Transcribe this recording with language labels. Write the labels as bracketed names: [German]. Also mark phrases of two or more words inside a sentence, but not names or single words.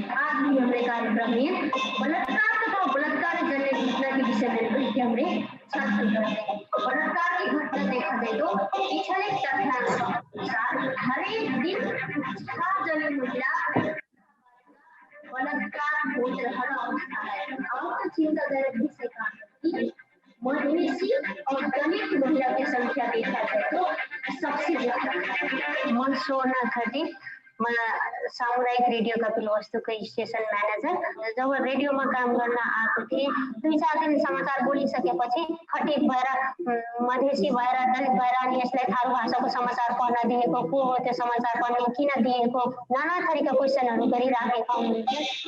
[Hindi] आज भी हमने कार्यक्रम में बलात्कार तथा बलात्कार जनित घटना के विषय में हमने चर्चा करते हैं। बलात्कार की घटना देखा जाए तो पिछले तथ्याङ्क अनुसार हरेक दिन 6 जनी महिला बलात्कार हो रहल अवस्था है। और चिंताजनक विषय का मधेसी और दलित महिला की संख्या देखा जाए तो सबसे ज्यादा। [Nepali] म सोना खटी, म सामुदायिक रेडियो कपिल वस्तुको स्टेशन म्यानेजर। जब रेडियोमा काम गर्न आएको थिएँ 2-4 दिन समाचार बोलिसकेपछि खटिक भएर मधेसी भएर दलित भएर अनि यसलाई थारू भाषाको समाचार पढ्न दिएको, को हो त्यो समाचार पढ्ने, किन दिएको, नाना थरीका क्वेसनहरू गरिराखेका हुनुहुन्थ्यो।